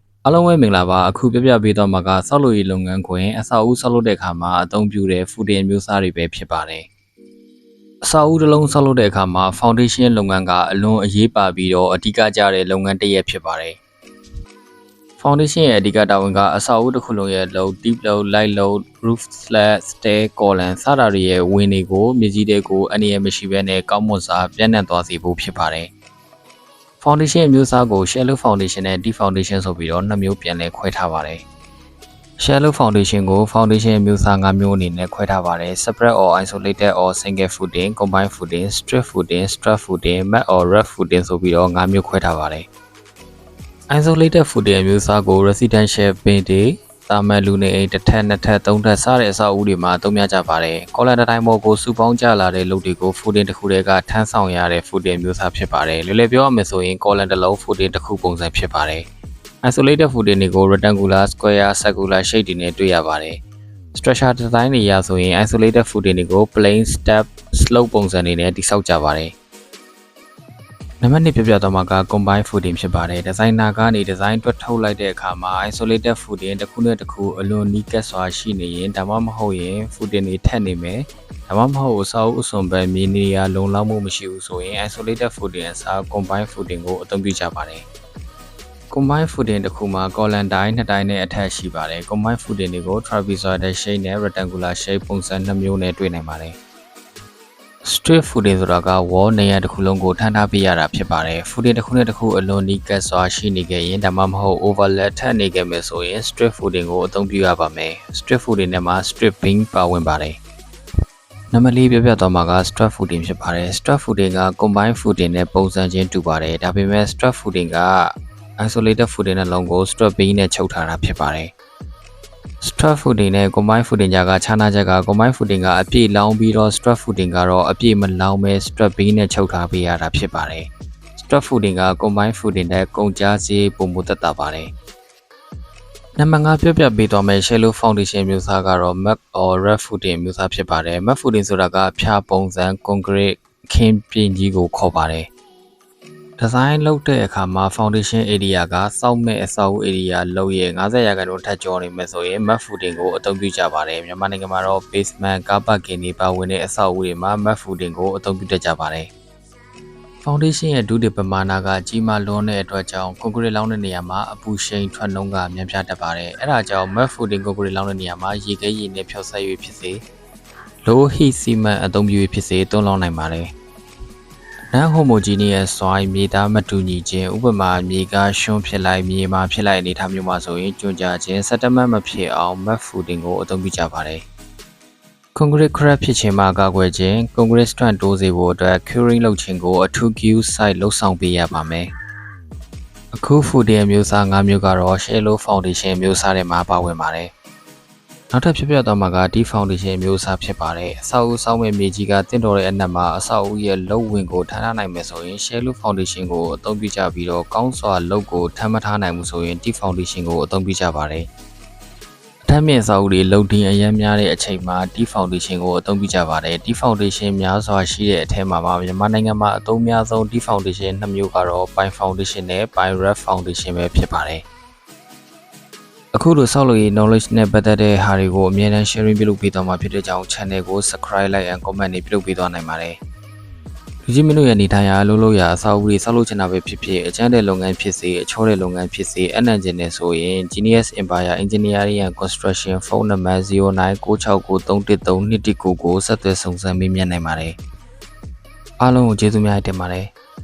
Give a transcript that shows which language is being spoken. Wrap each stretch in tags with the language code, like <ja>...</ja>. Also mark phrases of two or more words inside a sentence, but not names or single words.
<my>အားလုံးပဲမင်္ဂလာပါအခုပြပြပေးတော့မှာကဆောက်လုပ်ရေးလုပ်ငန်းခွင်အဆောက်အဦဆောက်လုပ်တဲ့အခါမှာအသုံးပြုတဲ့ footing မျိုးစားတွေပဲဖြစ်ပါတယ်အဆောက်အဦတစ်လုံးဆောက်လုပ်တဲ့အခါမှာ foundation လုပ်ငန်းကအလွန်အရေးပါပြီးတော့အဓိကကျတဲ့လုပ်ငန်းတစ်ရပ်ဖြစ်ပါတယ် foundation ရဲ့အဓိကတာဝန်ကအဆောက်အဦတစ်ခုလုံးရဲ့</my> <en>load, deep load, light load, roof slab, stair, column</en> <my>စတာတွေရဲ့ဝင်တွေကိုမြေကြီးတွေကိုအနည်းငယ်မရှိဘဲနဲ့ကောင်းမွန်စွာပြန့်နှံ့သွားစေဖို့ဖြစ်ပါတယ်foundation မျိုးစားကို</my> <en>shallow foundation</en> <my>နဲ့ deep foundation ဆိုပြီးတော့နှစ်မျိုးပြန်လည်ခွဲထားပါတယ်</my> <en>shallow foundation</en> <my>ကို foundation မျိုးစား5မျိုးအနေနဲ့ခွဲထားပါတယ်</my> <en>separate or isolated or single footing, combined footing, strip footing, strut footing, mat or rough footing</en> <my>ဆိုပြီးတော့5မျိုးခွဲထားပါတယ်</my> <en>isolated footing</en> <my>မျိုးစားကို residential ပင်တွေတာမန်လူနေ အိမ်တစ်ထပ်နှစ်ထပ်သုံးထပ်စတဲ့အဆောက်အဦတွေမှာသုံးများကြပါတယ် column တစ်တိုင်းပေါ်ကိုစုပေါင်းကျလာတဲ့လုပ်တွေကို footing တစ်ခုတည်းကထမ်းဆောင်ရတဲ့ footing မျိုးစားဖြစ်ပါတယ်လွယ်လွယ်ပြောရမယ်ဆိုရင် column တစ်လုံး footing တစ်ခုပုံစံဖြစ်ပါတယ်</my> <en>isolated footing</en> <my>တွေကို</my> <en>rectangular, square, circular shape</en> <my>တွေနဲ့တွေ့ရပါတယ်</my> <en>structure design</en> <my>တွေရဆိုရင်</my> <en>isolated footing</en> <my>တွေကို</my> <en>plane, step, slope</en> <my>ပုံစံ တွေနဲ့တည်ဆောက်ကြပါတယ်နံပါတ်1ပြပြတော့မှာက</my> <en>combined footing</en> <my>ဖြစ်ပါတယ် designer ကနေ design အတွက်ထုတ်လိုက်တဲ့အခါမှာ</my> <en>isolated footing</en> <my>တစ်ခုနဲ့တစ်ခုအလွန်နီးကပ်စွာရှိနေရင်ဒါမှမဟုတ်ရင် footing တွေထပ်နေမယ်ဒါမှမဟုတ်အဆောက်အဦအစွန်ဘက်မြေနေရာလုံလောက်မှုမရှိဘူးဆိုရင်</my> <en>isolated footing</en> <my>အစား</my> <en>combined footing</en> <my>ကိုအသုံးပြုကြပါတယ်</my> <en>combined footing</en> <my>တစ်ခုမှာ column တိုင်းနှစ်တိုင်းနဲ့အထက်ရှိပါတယ်</my> <en>combined footing</en> <my>တွေကို</my> <en>trapezoidal shape</en> <my>နဲ့</my> <en>rectangular shape</en> <my>ပုံစံ2မျိုးနဲ့တွေ့နိုင်ပါတယ်</my> <en>strip footing</en> <my>ဆိုတာက wall နေရာတစ်ခုလုံးကိုထမ်းထားပေးရတာဖြစ်ပါတယ် footing တစ်ခုနဲ့တစ်ခုအလွန်နီးကပ်စွာရှိနေခဲ့ရင်ဒါမှမဟုတ် overlap ထပ်နေခဲ့မယ်ဆိုရင်</my> <en>strip footing</en> <my>ကိုအသုံးပြုရပါမယ်</my> <en>strip footing</en> <my>နဲ့မှာ</my> <en>strip beam</en> <my>ပါဝင်ပါတယ်နံပါတ်4ပြပြသွားမှာက</my> <en>strut footing</en> <my>ဖြစ်ပါတယ်</my> <en>strut footing</en> <my>က</my> <en>combined footing</en> <my>နဲ့ပုံစံချင်းတူပါတယ်ဒါပေမဲ့</my> <en>strut footing</en> <my>က</my> <en>isolated footing</en> <my>နှလုံးကို</my> <en>strut beam</en> <my>နဲ့ချုပ်ထားတာဖြစ်ပါတယ်</my> <en>strut footing</en> <my>နဲ့</my> <en>combined footing</en> <my>ကြားကခြားနားချက်က</my> <en>combined footing</en> <my>ကအပြည့်လောင်းပြီးတော့</my> <en>strut footing</en> <my>ကတော့အပြည့်မလောင်းပဲ</my> <en>strut beam</en> <my>နဲ့ချုပ်ထားပေးရတာဖြစ်ပါတယ်</my> <en>strut footing</en> <my>က</my> <en>combined footing</en> <my>နဲ့ကုန်ကျစရိတ်ပုံမှုသက်သာ ပါတယ်နံပါတ်5ပြပေးသွားမယ်</my> <en>shallow foundation</en> <my>မျိုးစားကတော့</my> <en>mat or rough footing</en> <my>မျိုးစားဖြစ်ပါတယ်</my> <en>mat footing</en> <my>ဆိုတာကဖြာပုံစံ concrete ခင်းပြင်ကြီးကိုခေါ် ပါတယ်ဒီဇိုင်းလုပ်တဲ့အခါမှာ</my> <en>foundation area</en> <my>ကစောက်မဲ့အဆောက်အဦ area လောက်ရဲ့90%ထပ်ကျော်နေမယ်ဆိုရင်</my> <en>mat footing</en> <my>ကိုအသုံးပြုကြပါတယ်မြန်မာနိုင်ငံမှာတော့ basement ကားပါကင်တွေပါဝင်တဲ့အဆောက်အဦတွေမှာ</my> <en>mat footing</en> <my>ကိုအသုံးပြုတတ်ကြပါတယ် foundation ရဲ့ဒုတိယပမာဏကကြီးမားလွန်းတဲ့အတွက်ကြောင့် concrete လောင်းတဲ့နေရာမှာအပူရှိန်ထွက်နှုန်းကမြန်ပြားတတ်ပါတယ်အဲဒါကြောင့်</my> <en>mat footing concrete</en> <my>လောင်းတဲ့နေရာမှာရေခဲရည်နဲ့ဖျောက်ဆက်၍ဖြစ်စေ</my> <en>low heat cement</en> <my>အသုံးပြု၍ဖြစ်စေသုံးလောင်းနိုင်ပါတယ်</my> <en>non-homogeneous soil</en> <my>မြေသားမတူညီခြင်းဥပမာမြေကရှွန်းဖြစ်လိုက်မြေမှာဖြစ်လိုက်အနေအထားမျိုးမှာဆိုရင်ကျွံကြခြင်း settlement မဖြစ်အောင်</my> <en>mat footing</en> <my>ကိုအသုံးပြုကြပါတယ်</my> <en>concrete crack</en> <my>ဖြစ်ခြင်းမှာကာကွယ်ခြင်း</my> <en>concrete strength</en> <my>တိုးစေဖို့အတွက် curing လုပ်ခြင်းကိုအထူး</my> <en>Q site</en> <my>လှုပ်ဆောင်ပေးရပါမယ်အခု footing မျိုးစား5မျိုးကတော့</my> <en>shallow foundation</en> <my>မျိုးစားထဲမှာပါဝင်ပါတယ်နောက်ထပ်ဖြစ်ပြသွားမှာက</my> <en>deep foundation</en> <my>မျိုးစားဖြစ်ပါတယ်အဆောက်အဦဆောက်မဲ့မြေကြီးကတင့်တော်တဲ့အနက်မှာအဆောက်အဦရဲ့လုပ်ဝင်ကိုထမ်းထားနိုင်မယ်ဆိုရင်</my> <en>shallow foundation</en> <my>ကိုအသုံးပြုကြပြီးတော့ကောင်းစွာလုပ်ကိုထမ်းမထားနိုင်ဘူးဆိုရင်</my> <en>deep foundation</en> <my>ကိုအသုံးပြုကြပါတယ်အထက်မြင့်အဆောက်အဦတွေလုပ်တင်အရမ်းများတဲ့အ ချိန်မှာ</my> <en>deep foundation</en> <my>ကိုအသုံးပြုကြပါတယ်</my> <en>deep foundation</en> <my>များစွာရှိတဲ့အထက်မှာမြန်မာနိုင်ငံမှာအသုံးများဆုံး deep foundation 2မျိုးကတော့</my> <en>pine foundation</en> <my>နဲ့</my> <en>pine rough foundation</en> <my>ပဲဖြစ်ပါတယ်အခုလိုဆောက်လုပ်ရေး knowledge နဲ့ပတ်သက်တဲ့ဟာတွေကိုအမြဲတမ်း sharing ပြုလုပ်ပေးသွားမှာဖြစ်တဲ့ကြောင့် channel ကို</my> <en>subscribe like and comment</en> <my>တွေပြုလုပ်ပေးသွားနိုင်ပါတယ်လူကြီးမင်းတို့ရဲ့နေထိုင်ရာလှုပ်လို့ရအဆောက်အဦတွေဆောက်လုပ်ချင်တာပဲဖြစ်ဖြစ်အကျန်းတဲ့လုပ်ငန်းဖြစ်စေအချောတဲ့လုပ်ငန်းဖြစ်စေအနံ့ကျင်နေဆိုရင် Genius Empire Engineering and Construction ဖုန်းနံပါတ်0996931329ကိုဆက်သွယ်စုံစမ်းမေးမြန်းနိုင်ပါတယ်အားလုံးကိုကျေးဇူးများတင်ပါတယ်</my>